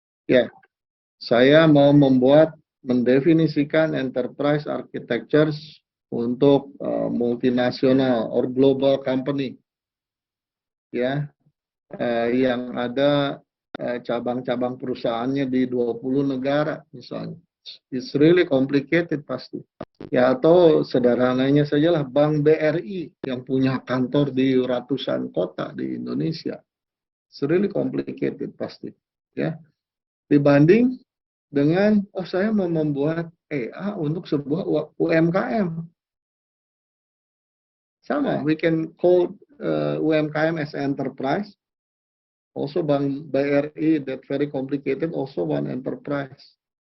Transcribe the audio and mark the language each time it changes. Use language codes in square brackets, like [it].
[id] Ya, saya mau mendefinisikan enterprise architectures untuk multinasional [en] or global company. [id] Ya, yang ada cabang-cabang perusahaannya di 20 negara misalnya. [en] It's really complicated pasti. [id] Ya, atau sederhananya sajalah Bank BRI yang punya kantor di ratusan kota di Indonesia. [en] It's really complicated pasti. [id] Ya, dibanding dengan saya mau membuat EA untuk sebuah UMKM. Sama, [en] we can call UMKM as enterprise. Also Bank BRI that very complicated, also one enterprise.